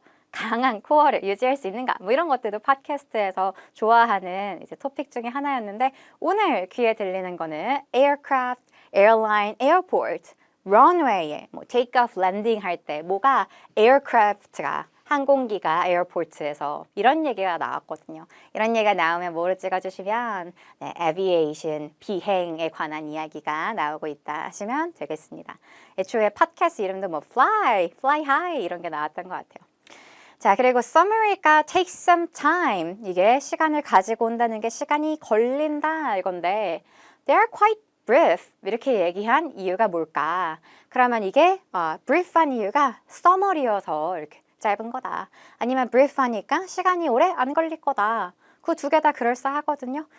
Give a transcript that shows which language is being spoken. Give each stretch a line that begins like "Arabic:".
Korean: 강한 코어를 유지할 수 있는가? 뭐 이런 것들도 팟캐스트에서 좋아하는 이제 토픽 중에 하나였는데 오늘 귀에 들리는 거는 aircraft, airline, airport, runway에 뭐 take off, landing 할 때 뭐가 aircraft가 항공기가 에어포트에서 이런 얘기가 나왔거든요. 이런 얘기가 나오면 뭐를 찍어주시면 네, aviation, 비행에 관한 이야기가 나오고 있다 하시면 되겠습니다. 애초에 팟캐스트 이름도 뭐 fly high 이런 게 나왔던 것 같아요. 자, 그리고 summary가
English: take some time.
Korean: 이게 시간을 가지고 온다는 게 시간이 걸린다 이건데
English: they are quite brief.
Korean: 이렇게 얘기한 이유가 뭘까? 그러면 이게 brief한 이유가 summary여서 이렇게 짧은 거다. 아니면 brief하니까 시간이 오래 안 걸릴 거다. 그 두 개 다 그럴싸하거든요.